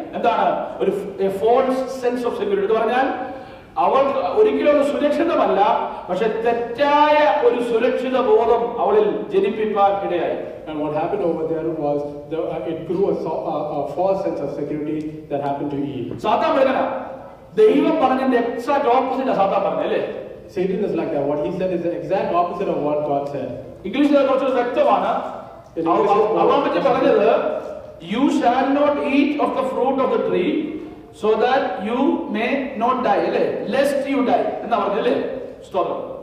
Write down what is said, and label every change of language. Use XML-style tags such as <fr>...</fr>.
<ml>എന്താണ് ഒരു</ml> <en>false sense of security</en> <ml>എന്ന് പറഞ്ഞാൽ അവൾ ഒരിക്കലും ഒരു സുരക്ഷിതമല്ല, പക്ഷെ തെറ്റായ ഒരു സുരക്ഷിത ബോധം അവളിൽ ജനിപ്പിക്കാൻ ഇടയായി.</ml> <en>And what happened over there was it grew a false sense of security that happened to Eve.</en> <ml>സാത്താൻ പറയുകയാണ്, ദൈവം പറഞ്ഞതിന്റെ എക്സാക്ട് ഓപ്പോസിറ്റ് സാത്താൻ പറഞ്ഞല്ലേ.</ml> <en>Satan is like that. What he said is the exact opposite of what God said.</en> <ml>ഇംഗ്ലീഷിൽ കുറച്ച് വ്യക്തമാണ്. അവൻ പറ്റി പറഞ്ഞത്,</ml> <en>you shall not eat of the fruit of the tree so that you may not die, അല്ലേ, lest you die</en> <ml>എന്നാ പറഞ്ഞല്ലേ. സ്തോത്രം.</ml>